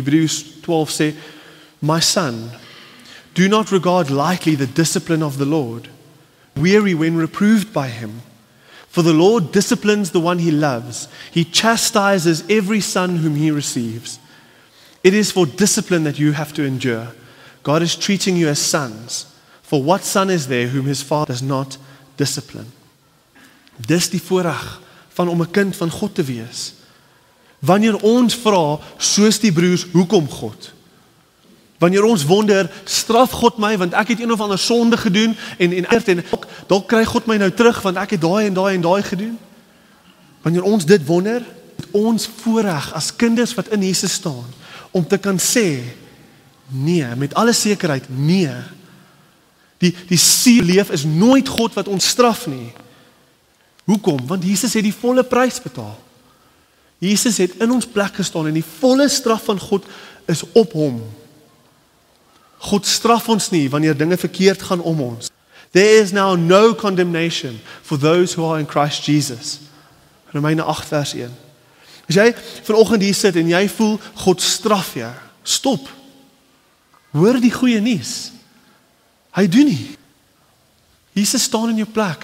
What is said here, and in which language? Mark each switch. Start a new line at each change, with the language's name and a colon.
Afrikaans: Hebreërs 12 sê,
English: my son, do not regard lightly the discipline of the Lord, weary when reproved by him. For the Lord disciplines the one he loves. He chastises every son whom he receives. It is for discipline that you have to endure. God is treating you as sons. For what son is there whom his father does not discipline?
Afrikaans: Dis die voorreg van om 'n kind van God te wees. Wanneer ons vra, soos die broers, hoekom God? Wanneer ons wonder, straf God my, want ek het een of ander sonde gedoen, en dalk kry God my nou terug, want ek het daai gedoen. Wanneer ons dit wonder, het ons voorreg as kinders wat in Jesus staan, om te kan sê, nee, met alle sekerheid, nee. Die seer leef is nooit God wat ons straf nie. Hoekom? Want Jesus het die volle prys betaal. Jesus het in ons plek gestaan, en die volle straf van God is op hom. God straf ons nie wanneer dinge verkeerd gaan om ons.
English: There is now no condemnation for those who are in Christ Jesus.
Afrikaans: Romeine 8 vers 1. As jy vanoggend hier sit en jy voel God straf jou, stop. Hoor die goeie nuus. Hy doen nie. Jesus staan in jou plek.